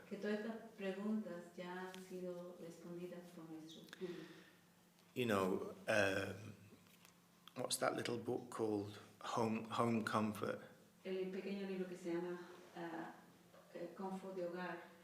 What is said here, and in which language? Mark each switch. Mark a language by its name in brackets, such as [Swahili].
[Spanish] Que todas estas preguntas ya han sido respondidas por nuestros gurus. [English] You know, what's that little book called? Home Comfort. [Spanish] El pequeño libro que se llama Confort de Hogar.